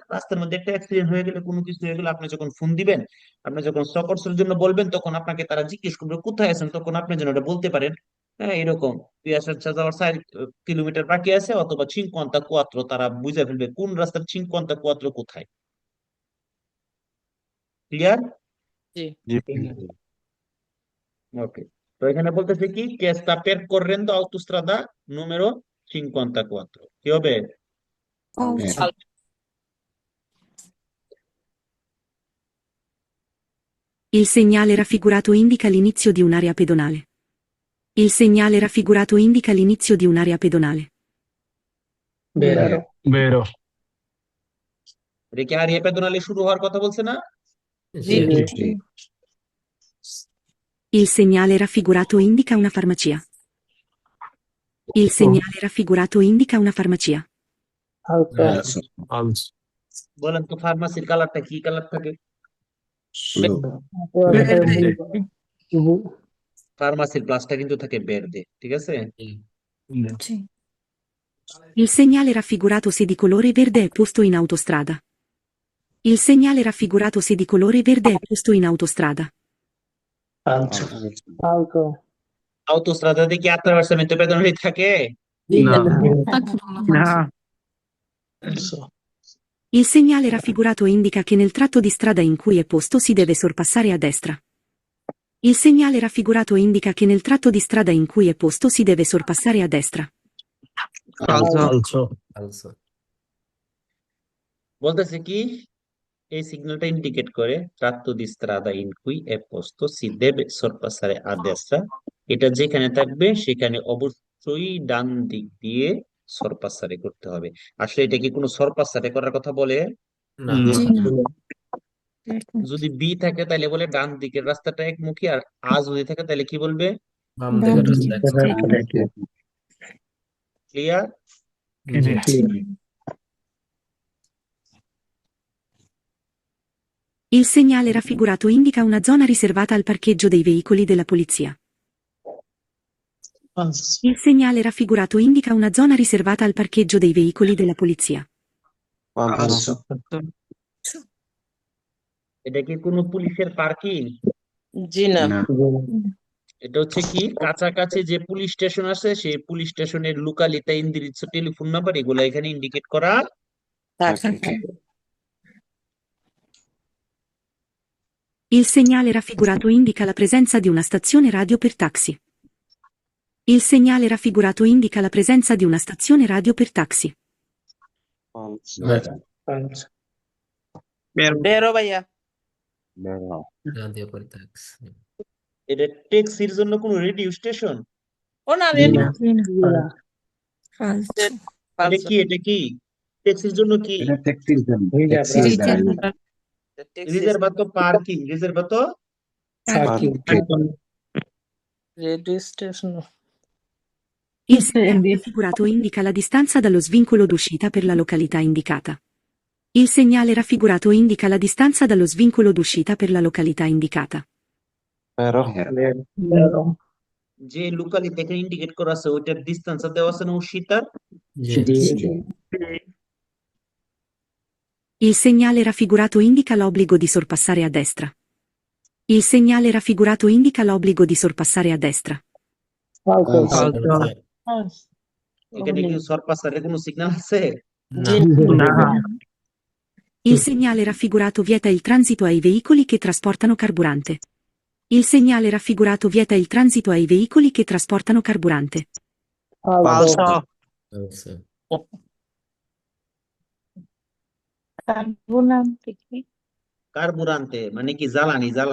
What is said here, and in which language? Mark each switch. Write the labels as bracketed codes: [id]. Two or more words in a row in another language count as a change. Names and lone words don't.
[bn] রাস্তার মধ্যে একটা অ্যাক্সিডেন্ট হয়ে গেলে, কোনো কিছু হয়ে গেলে, আপনি যখন ফোন দিবেন, আপনি যখন সকর্সের জন্য বলবেন, তখন আপনাকে তারা জিজ্ঞেস করবে কোথায় আছেন, তখন আপনি যেন ওটা বলতে পারেন, হ্যাঁ এরকম তুই আসার যাওয়ার 4 কিলোমিটার বাকি আছে, অথবা 54, তারা বুঝে ফেলবে কোন রাস্তার 54 কোথায়। ক্লিয়ার? জি ওকে, তো এখানে বলতেছে কি [it] sta percorrendo autostrada numero 54, [bn] কি হবে? [it] Vero. Il segnale raffigurato indica l'inizio di un'area pedonale. Il segnale raffigurato indica l'inizio di un'area pedonale. vero Vero. [bn] এটা কি আর পেদোনালে শুরু হওয়ার কথা বলছে না? জি [it] Sì. Il segnale raffigurato indica una farmacia. Il segnale raffigurato indica una farmacia. Falso. Falso. [bn] বলেন তো ফার্মাসির কালারটা কি কালার থাকে? [it] Verde. [bn] ফার্মাসির প্লাসটা কিন্তু থাকে বেরদে, ঠিক আছে? [it] Il segnale raffigurato se di colore verde è posto in autostrada. Il segnale raffigurato se di colore verde è posto in autostrada. Falso. [bn] autostrada কি [it] attraversamento pedonali [bn] থাকে? [it] No. Il segnale raffigurato indica che nel tratto di strada in cui è posto si deve sorpassare a destra. Il segnale raffigurato indica che nel tratto di strada in cui è posto si deve sorpassare a destra. Falso. [bn] বলতেছে কি এই সিগন্যালটা ইন্ডিকেট করে [it] tratto di strada in cui è posto si deve sorpassare a destra, [bn] এটা যেখানে থাকবে সেখানে অবশ্যই ডান দিক দিয়ে সরপাসারে করতে হবে। আসলে এটা কি কোনো সরপাসারে করার কথা বলে? না যদি বি থাকে তাহলে বলে ডান দিকের রাস্তাটা একমুখী, আর যদি থাকে তাহলে কি বলবে? বাম দিকের রাস্তা ক্লিয়ার? [it] Il segnale raffigurato indica una zona riservata al parcheggio dei veicoli della polizia. Il segnale raffigurato indica una zona riservata al parcheggio dei veicoli della polizia. Falso. [bn] এটা কি কোনো পুলিশের পার্কিং? জি না [it] No. [bn] এটা হচ্ছে কি কাছাকাছি যে পুলিশ স্টেশন আছে সেই পুলিশ স্টেশনের লোকালিতা, ইন্দিরিৎস, টেলিফোন নাম্বার, এগুলো এখানে ইন্ডিকেট করা থাকে [it] Il segnale raffigurato indica la presenza di una stazione radio per taxi. Il segnale raffigurato indica la presenza di una stazione radio per taxi. [bn] বেরো ভাইয়া [it] Vero. [bn] জাতীয় পরিত্যাক্স এটা ট্যাক্সির জন্য কোনো রেডিও স্টেশন? ও না রেডি এটা কি ট্যাক্সির জন্য কি? Era taxi jam. Taxi jam. [it] riservato parking, riservato [en] Parking. radio station [it] Il segnale raffigurato indica la distanza dallo svincolo d'uscita per la località indicata. Il segnale raffigurato indica la distanza dallo svincolo d'uscita per la località indicata. Vero. [bn] যে লোকালিটি এখানে ইন্ডিকেট করা আছে ওইটার ডিসটেন্স দেওয়া আছে না উশিতার? [it] Il segnale raffigurato indica l'obbligo di sorpassare a destra. Il segnale raffigurato indica l'obbligo di sorpassare a destra. [bn] এখানে কি সরপাসারের কোনো সিগন্যাল আছে? [it] Il segnale raffigurato vieta il transito ai veicoli che trasportano carburante. Il segnale raffigurato vieta il transito ai veicoli che trasportano carburante. Falso. [bn] কার্বুরান্তে মানে কি জ্বালানি?